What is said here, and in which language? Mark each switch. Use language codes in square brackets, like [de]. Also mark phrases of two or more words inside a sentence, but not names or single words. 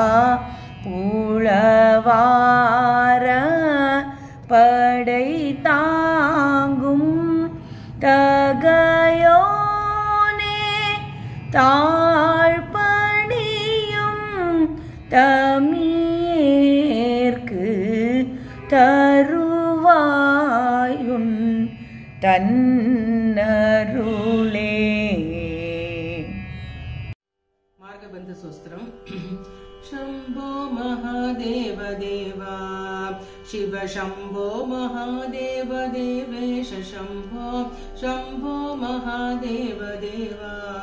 [ta] உளவார படை தாங்கும் தகையோனே தாழ்பணியும் தமியேற்கு தருவாயுன் தன்னருளே. [sa] मार्गबंध स्तोत्रम. शंभो महादेव देवा शिव शंभो महादेव देवेश शंभो शंभो महादेव देवा